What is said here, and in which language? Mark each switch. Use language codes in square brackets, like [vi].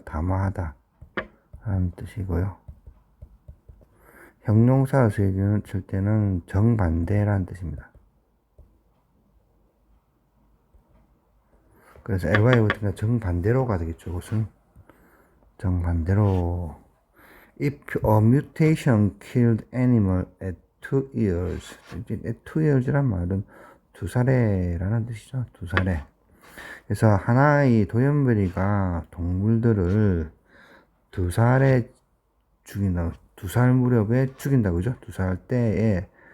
[ko] 담화하다 라는 뜻이고요. 형용사로 쓰일 때는 정반대라는 뜻입니다. 그래서 ly 같은 정반대로가 되겠죠. 그것은 정반대로. [en] If a mutation killed animal at 2 years. [ko] at 2 years란 말은 2살에라는 뜻이죠. 2살에. 그래서 하나의 돌연변이가 동물들을 2살에 죽인다. 2살 무렵에 죽인다. 그죠? 2살 때에.